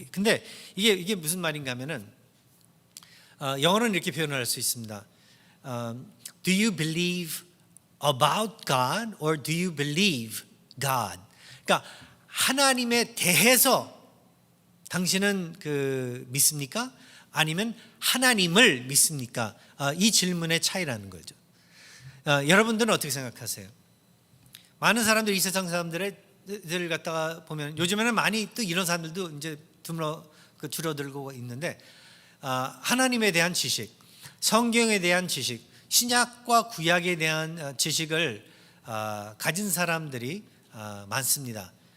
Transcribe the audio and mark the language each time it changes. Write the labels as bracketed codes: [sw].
[ko] 근데 이게 무슨 말인가 하면은 영어로는 이렇게 표현을 할 수 있습니다. [en] Do you believe about God or do you believe God? [ko] 그러니까 하나님에 대해서 당신은 믿습니까? 아니면 하나님을 믿습니까? 이 질문의 차이라는 거죠. 여러분들은 어떻게 생각하세요? 많은 사람들, 이 세상 사람들을 갖다가 보면 요즘에는 많이 또 이런 사람들도 이제 줄어들고 있는데, 하나님에 대한 지식, 성경에 대한 지식, 신약과 구약에 대한 지식을 가진 사람들이 많습니다.